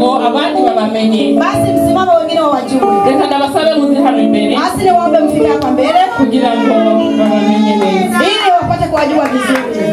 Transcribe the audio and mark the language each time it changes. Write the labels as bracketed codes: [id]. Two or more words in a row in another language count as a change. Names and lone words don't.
[rn] abandi babamenye. [sw] Basi msimamo wengine wawajue. [rn] Reka ndabasabe muze hano imbere. [sw] Basi niwaombe mfike hapa mbele [rn] kugira ngo babamenye neza. [sw] Ili wapate kuwajua vizuri.